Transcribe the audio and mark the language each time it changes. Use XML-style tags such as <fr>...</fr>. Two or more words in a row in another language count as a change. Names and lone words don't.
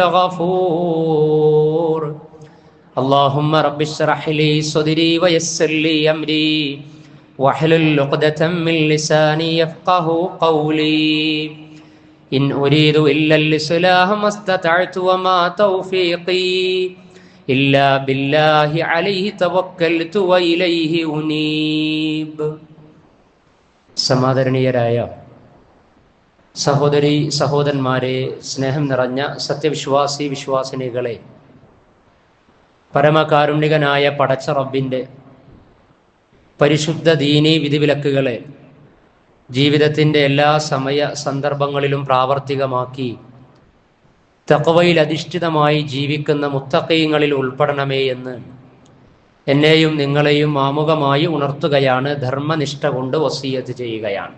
<ar>الغفور اللهم رب اشرح لي صدري ويسر لي أمري واحلل عقدة من لساني يفقه قولي إن أريد إلا الإصلاح ما استطعت وما توفيقي إلا بالله عليه توكلت وإليه أنيب.</ar> <ml>സമാദരണീയരായ സഹോദരി സഹോദരന്മാരെ, സ്നേഹം നിറഞ്ഞ സത്യവിശ്വാസി വിശ്വാസിനികളെ, പരമകാരുണികനായ പടച്ച റബ്ബിൻ്റെ പരിശുദ്ധ ദീനീ വിധിവിലക്കുകളെ ജീവിതത്തിൻ്റെ എല്ലാ സമയ സന്ദർഭങ്ങളിലും പ്രാവർത്തികമാക്കി തഖ്വയിൽ അധിഷ്ഠിതമായി ജീവിക്കുന്ന മുത്തഖീങ്ങളിൽ ഉൾപ്പെടണമേ എന്ന് എന്നെയും നിങ്ങളെയും ആമുഖമായി ഉണർത്തുകയാണ്, ധർമ്മനിഷ്ഠ കൊണ്ട് വസിയത്ത് ചെയ്യുകയാണ്.</ml>